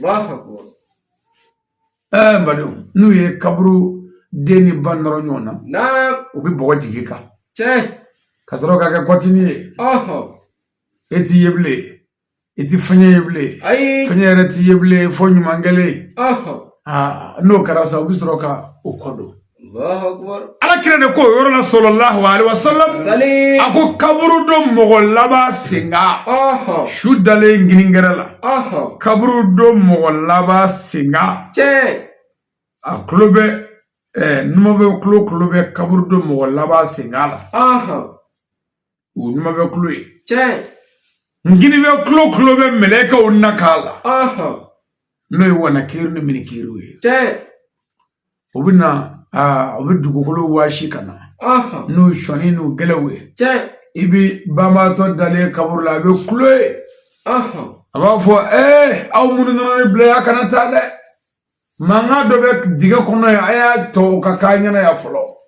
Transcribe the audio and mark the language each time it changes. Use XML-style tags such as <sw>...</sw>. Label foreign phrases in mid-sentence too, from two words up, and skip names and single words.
<bm>na n badenw n'u ye kaburu den ni ba nɔrɔ ɲɔgɔn na u bɛ bɔgɔ jigin kan ka sɔrɔ ka kɛ kɔtini ye e t'i ye bilen i ti fɛngɛ ye bilen fɛngɛ yɛrɛ t'i ye bilen fo ɲuman kɛlen n'o kɛra sa u bɛ sɔrɔ ka o kɔ don alakira de ko o yɔrɔ la</bm> <ar>صلى الله عليه وسلم</ar> <bm>a ko kaburu dɔ mɔgɔ laban sen kan su dalen giringɛrɛ la kaburu dɔ mɔgɔ laban sen kan a tulo bɛ numabɛ tulo bɛ kaburu dɔ mɔgɔ laban sen kan la o numabɛ tulo ye ngini bɛ tulo bɛ mɛlɛkɛw na k'a la n'o ye wanakiru ni minikiru ye o bɛ na o bɛ dugukolo waasi ka na n'o sɔnni n'o gɛlɛw ye i bɛ banbaatɔ dalen kaburu la a bɛ kulo ye a b'a fɔ aw minnu nana ne bila yan kana taa dɛ mankan dɔ bɛ dingɛ kɔnɔ ye a y'a tɔ ka k'a ɲɛna yan fɔlɔ</bm>